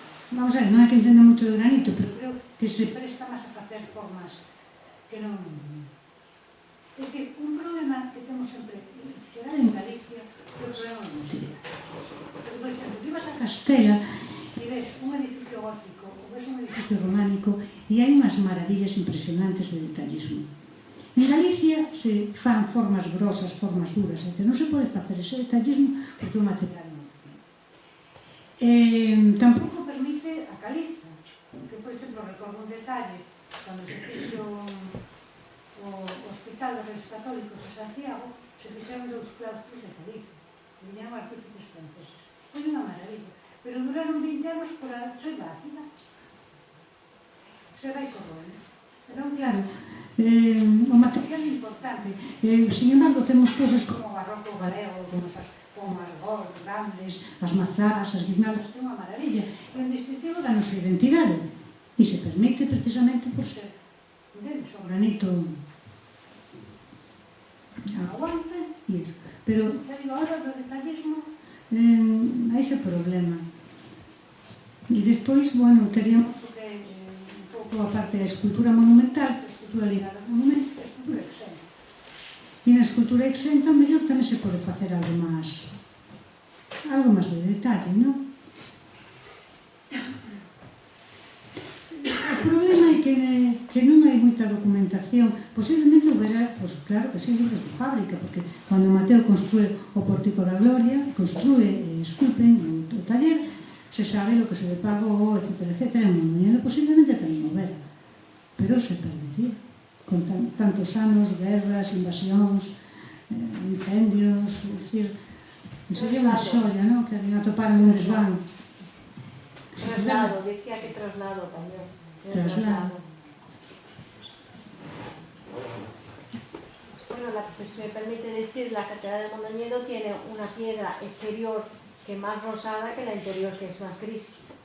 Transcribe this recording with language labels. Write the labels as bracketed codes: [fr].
[gl] Vamos a ver, non é que entenda moito do granito, pero creo que se presta máis a facer formas que non... É dicir, un problema que temos sempre, se dá en Galicia, é o problema do material. Pero, por exemplo, tú ibas a Castela e ves un edificio gótico ou ves un edificio románico e hai unhas maravillas impresionantes de detallismo. En Galicia se fan formas grosas, formas duras, e non se pode facer ese detallismo porque o material non é. Tampouco permite a caliza, que, por exemplo, recordo un detalle, cando se fixo o Hospital de Reis Católicos de Santiago, se fixeron 2 claustros de caliza, que viñeron artífices franceses. Foi unha maravilla, pero duraron 20 anos por a choiva ácida. Se vai corroendo. Entón, claro, o material é importante. Sin embargo, temos cosas como o barroco galego, como as argós grandes, as mazás, as guirnaldas, que é unha maravilla. É un distintivo da nosa identidade. E se permite precisamente por ser o granito aguante e eso. Pero, xa digo, ahora do detallismo hai ese problema. E despois, bueno, teríamos un pouco a parte da escultura monumental, a escultura ligada aos monumentos, a escultura exenta. E na escultura exenta, mellor tamén se pode facer algo máis de detalle, non? O problema é que non hai moito moita documentación. Posiblemente houbera, pues claro que sí, libros de fábrica, porque cando Mateo construe o Pórtico da Gloria, esculpen o taller, se sabe lo que se le pagou, etcétera, etcétera, en Mondoñedo posiblemente tamén houbera, pero se perdería con tantos anos, guerras, invasións, incendios, é dicir, sería unha xoia, non? Que alguén atoparon un desván. [es] Traslado, decía que traslado también. Traslado. Bueno, si me permite decir, la Catedral de Mondoñedo tiene una piedra exterior que es más rosada que la interior, que es más gris.